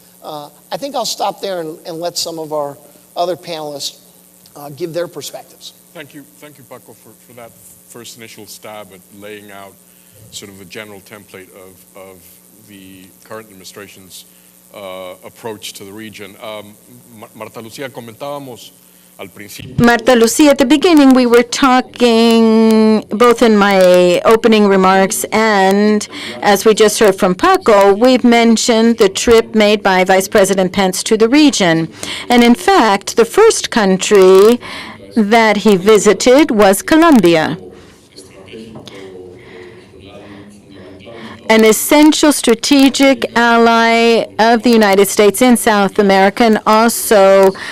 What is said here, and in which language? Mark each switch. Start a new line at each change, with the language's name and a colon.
English: I think I'll stop there and let some of our other panelists give their perspectives. Thank you, Paco, for that first initial stab at laying out sort of a general template of the current administration's approach to the region.
Spanish: Marta Lucía, comentábamos al principio.
English: Marta Lucía, at the beginning we were talking, both in my opening remarks and as we just heard from Paco, we've mentioned the trip made by Vice President Pence to the region. And in fact, the first country that he visited was Colombia, an essential strategic ally of the United States in South America, and also